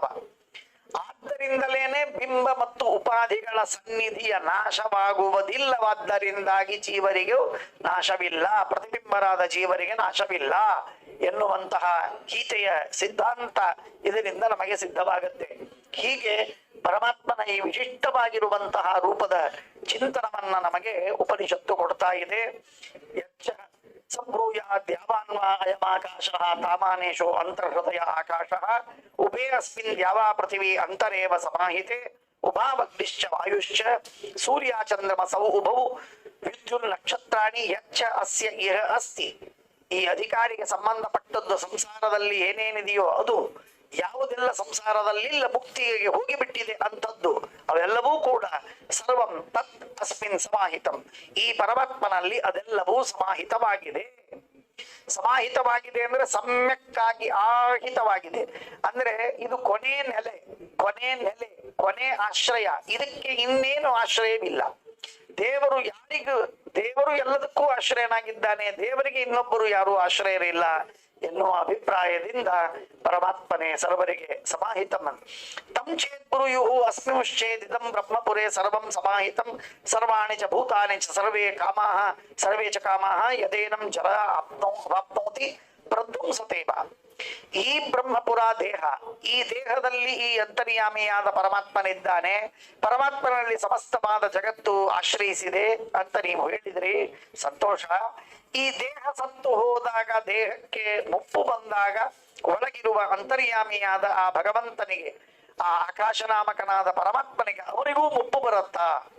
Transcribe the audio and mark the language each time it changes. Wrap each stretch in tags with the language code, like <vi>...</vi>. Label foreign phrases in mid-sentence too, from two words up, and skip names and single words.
<kn>ಆದ್ದರಿಂದಲೇನೆ ಬಿಂಬ ಮತ್ತು ಉಪಾಧಿಗಳ ಸನ್ನಿಧಿಯ ನಾಶವಾಗುವುದಿಲ್ಲವಾದ್ದರಿಂದಾಗಿ ಜೀವರಿಗೂ ನಾಶವಿಲ್ಲ, ಪ್ರತಿಬಿಂಬರಾದ ಜೀವರಿಗೆ ನಾಶವಿಲ್ಲ ಎನ್ನುವಂತಹ ಗೀತೆಯ ಸಿದ್ಧಾಂತ ಇದರಿಂದ ನಮಗೆ ಸಿದ್ಧವಾಗುತ್ತೆ. ಹೀಗೆ ಪರಮಾತ್ಮನ ಈ ವಿಶಿಷ್ಟವಾಗಿರುವಂತಹ ರೂಪದ ಚಿಂತನವನ್ನ ನಮಗೆ ಉಪನಿಷತ್ತು ಕೊಡ್ತಾ ಇದೆ.</kn> <sa>ಯಚ್ಚ ಸಂಭೂಯಾದ್ಯಾವಾನ್ವಾ ಅಯಮಾಕಾಶಃ ತಾಮಾನೇಶೋ ಅಂತರ್ಹೃದಯ ಆಕಾಶಃ ಉಭೇ ಅಸ್ಮಿನ್ ದ್ಯಾವಾ ಪೃಥಿವಿ ಅಂತರೇವ ಸಮಾಹಿತೆ ಉಭಾವಗ್ನಿಶ್ಚ ವಾಯುಶ್ಚ ಸೂರ್ಯ ಚಂದ್ರಮಸೌ ಉಭವು ವಿದ್ಯುಲ್ ನಕ್ಷತ್ರಾಣಿ ಯಚ್ಚ ಅಸ್ಯ ಇಹ ಅಸ್ತಿ.</sa> <kn>ಈ ಅಧಿಕಾರಿಗೆ ಸಂಬಂಧಪಟ್ಟದ್ದು ಸಂಸಾರದಲ್ಲಿ ಏನೇನಿದೆಯೋ ಅದು ಯಾವುದೆಲ್ಲ ಸಂಸಾರದಲ್ಲಿಲ್ಲ ಮುಕ್ತಿಗೆ ಹೋಗಿಬಿಟ್ಟಿದೆ ಅಂತದ್ದು ಅವೆಲ್ಲವೂ ಕೂಡ</kn> <sa>ಸರ್ವಂ ತತ್ ಅಸ್ಮಿನ್ ಸಮಾಹಿತಂ.</sa> <kn>ಈ ಪರಮಾತ್ಮನಲ್ಲಿ ಅದೆಲ್ಲವೂ ಸಮಾಹಿತವಾಗಿದೆ. ಸಮಾಹಿತವಾಗಿದೆ ಅಂದ್ರೆ ಸಮ್ಯಕ್ಕಾಗಿ ಆಹಿತವಾಗಿದೆ. ಅಂದ್ರೆ ಇದು ಕೊನೆ ನೆಲೆ, ಕೊನೆ ನೆಲೆ, ಕೊನೆ ಆಶ್ರಯ. ಇದಕ್ಕೆ ಇನ್ನೇನು ಆಶ್ರಯವಿಲ್ಲ. ದೇವರು ಯಾರಿಗೂ, ದೇವರು ಎಲ್ಲದಕ್ಕೂ ಆಶ್ರಯನಾಗಿದ್ದಾನೆ, ದೇವರಿಗೆ ಇನ್ನೊಬ್ಬರು ಯಾರು ಆಶ್ರಯರಿಲ್ಲ ಎನ್ನುವ ಅಭಿಪ್ರಾಯದಿಂದ ಪರಮಾತ್ಮನೇ ಸರ್ವರಿಗೆ ಸಮಾಹಿತಂ.</kn> <sa>ತಂ ಚೇತ್ ಬ್ರೂಯುಃ ಅಸ್ಮಿಂಶ್ಚೇದಿದಂ ಬ್ರಹ್ಮಪುರೇ ಸರ್ವಂ ಸಮಾಹಿತಂ ಸರ್ವಾಣಿ ಚ ಭೂತಾನಿ ಚ ಸರ್ವೇ ಕಾಮಾಃ ಸರ್ವೇ ಚ ಕಾಮಾಃ ಯದೇನಂ ಜರ ಅವಾಪ್ನೋತಿ ಪ್ರಧ್ವಂಸತೇವ.</sa> <kn>ಈ ಬ್ರಹ್ಮಪುರ ದೇಹ, ಈ ದೇಹದಲ್ಲಿ ಈ ಅಂತರ್ಯಾಮಿಯಾದ ಪರಮಾತ್ಮನಿದ್ದಾನೆ. ಪರಮಾತ್ಮನಲ್ಲಿ ಸಮಸ್ತವಾದ ಜಗತ್ತು ಆಶ್ರಯಿಸಿದೆ ಅಂತ ನೀವು ಹೇಳಿದ್ರಿ, ಸಂತೋಷ. ಈ ದೇಹ ಸತ್ತು ಹೋದಾಗ, ದೇಹಕ್ಕೆ ಮುಪ್ಪು ಬಂದಾಗ ಒಳಗಿರುವ ಅಂತರ್ಯಾಮಿಯಾದ ಆ ಭಗವಂತನಿಗೆ, ಆ ಆಕಾಶನಾಮಕನಾದ ಪರಮಾತ್ಮನಿಗೆ ಅವನಿಗೂ ಮುಪ್ಪು ಬರುತ್ತಾ?</kn>